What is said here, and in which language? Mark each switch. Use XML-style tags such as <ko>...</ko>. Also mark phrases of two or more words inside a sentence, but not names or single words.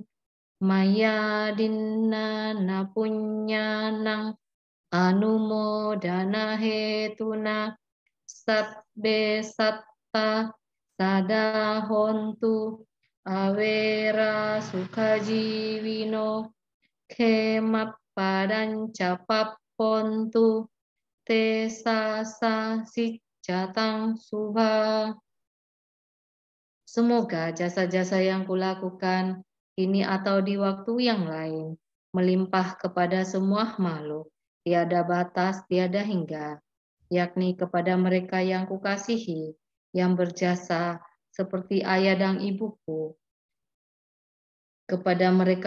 <pi>Maya Dinna Napunyanang Anumodana Hetuna Sabbe Satta Sadahontu Avera Sukajivino Kemappadanca Pappontu Te Sasa Sicatang Subha.</pi> <id>Semoga jasa-jasa yang kulakukan ini atau di waktu yang lain melimpah kepada semua makhluk, tiada batas, tiada hingga, yakni kepada mereka yang kukasihi, yang berjasa seperti ayah dan ibuku, kepada mereka</id>